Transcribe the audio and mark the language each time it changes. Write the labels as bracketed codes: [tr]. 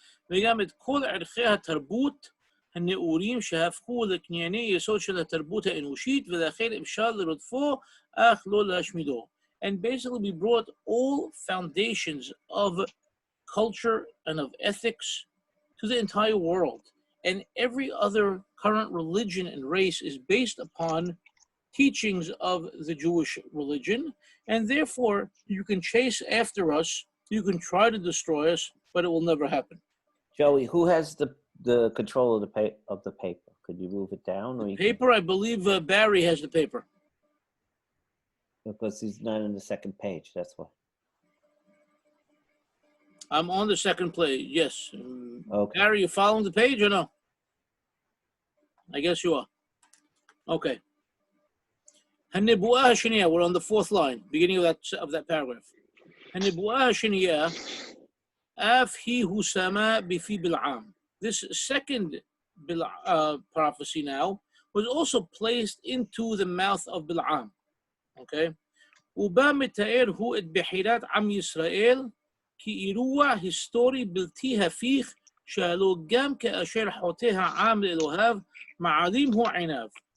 [he] וגם את כל ערכי התרבות הנאורים שהפכו לקנייני יסוד של התרבות האנושית ולכן אפשר לרדפו אך לא להשמידו. [en] And basically we brought all foundations of culture and of ethics to the entire world. And every other current religion and race is based upon teachings of the Jewish religion. And therefore, you can chase after us, you can try to destroy us, but it will never happen. Joey, who has the control of the paper? Could you move it down? Or Paper, I believe Barry has the paper. Because he's not on the second page, that's why. I'm on the second page, yes. Okay. Barry, you following the page or no? I guess you are. Okay. Hanibu'ah Hashaniyah, we're on the fourth line, beginning of that paragraph. [he] Hanibu'ah Hashaniyah, af hi hu sama bifi Bil'am. [en] This second prophecy now was also placed into the mouth of Bil'am. Okay. [he] ובה מתאר הוא את בחירת עם ישראל כאירוע היסטורי בלתי הפיך שהלא גם כאשר חוטא העם לאלוהיו מעלים הוא עיניו.